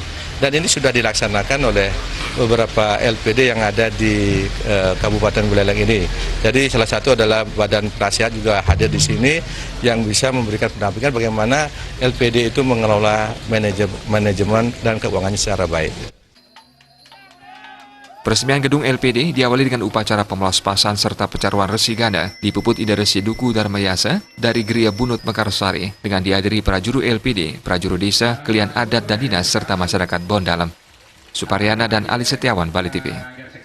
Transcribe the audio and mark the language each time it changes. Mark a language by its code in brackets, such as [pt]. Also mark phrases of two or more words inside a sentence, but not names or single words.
[id] Dan ini sudah dilaksanakan oleh beberapa LPD yang ada di Kabupaten Buleleng ini. Jadi salah satu adalah Badan Penasihat juga hadir di sini yang bisa memberikan pendampingan bagaimana LPD itu mengelola manajemen dan keuangannya secara baik. Peresmian gedung LPD diawali dengan upacara pemelaspasan serta pecaruan resi ganda di Puput Ida Resi Duku Dharmayasa dari Geria Bunut Mekarsari dengan dihadiri prajuru LPD, prajuru desa, kalian adat dan dinas serta masyarakat Bondalem. Suparyana dan Ali Setiawan, Bali TV.